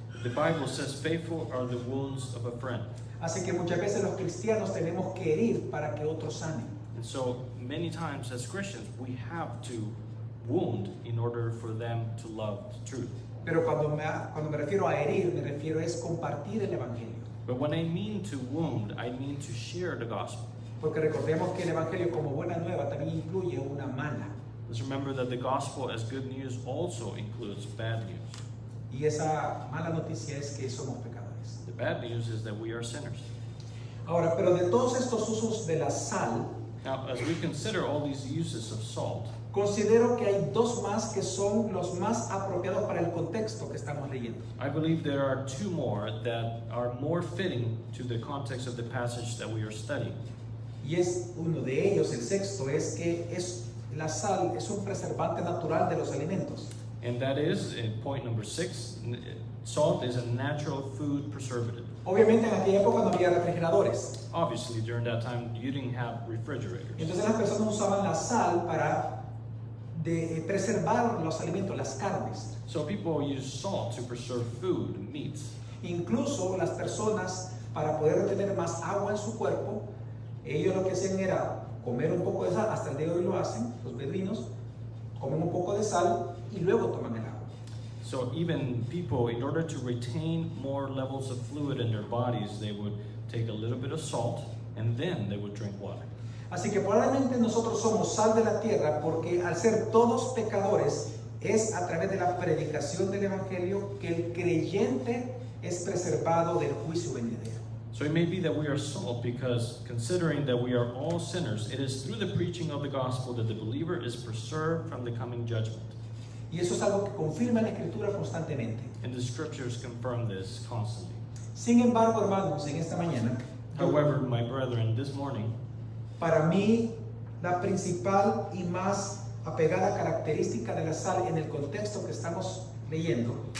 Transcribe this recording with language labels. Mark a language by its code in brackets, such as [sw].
[en] The Bible says, faithful are the wounds of a friend. [es] Así que muchas veces los cristianos tenemos que herir para que otros sanen. [en] And so many times as Christians, we have to wound in order for them to love the truth. [es] Pero cuando me refiero a herir, me refiero es compartir el Evangelio. [en] But when I mean to wound, I mean to share the gospel. [es] Porque recordemos que el Evangelio como buena nueva también incluye una mala. [en] Let's remember that the gospel as good news also includes bad news. [es] Y esa mala noticia es que somos pecadores. [en] The bad news is that we are sinners. [es] Ahora, pero de todos estos usos de la sal, [en] Now, as we consider all these uses of salt, [es] considero que hay dos más que son los más apropiados para el contexto que estamos leyendo. [en] I believe there are two more that are more fitting to the context of the passage that we are studying. [es] Y es uno de ellos, el sexto, es que la sal es un preservante natural de los alimentos. [en] And that is, in point number 6, salt is a natural food preservative. [es] Obviamente en aquella época no había refrigeradores. [en] Obviously, during that time, you didn't have refrigerators. [es] Entonces las personas usaban la sal para preservar los alimentos, las carnes. [en] So people use salt to preserve food, meats. [es] Incluso las personas, para poder retener más agua en su cuerpo, ellos lo que hacían era comer un poco de sal, hasta el día de hoy lo hacen, los beduinos, comen un poco de sal y luego toman el agua. [en] So even people, in order to retain more levels of fluid in their bodies, they would take a little bit of salt and then they would drink water. [es] Así que probablemente nosotros somos sal de la tierra porque al ser todos pecadores es a través de la predicación del Evangelio que el creyente es preservado del juicio venidero. [en] So it may be that we are salt because considering that we are all sinners, it is through the preaching of the gospel that the believer is preserved from the coming judgment. [es] Y eso es algo que confirma la Escritura constantemente. [en] And the scriptures confirm this constantly. [es] Sin embargo, hermanos, en esta mañana, [en] However, my brethren, this morning, [es] para mí la principal y más apegada característica de la sal en el contexto que estamos leyendo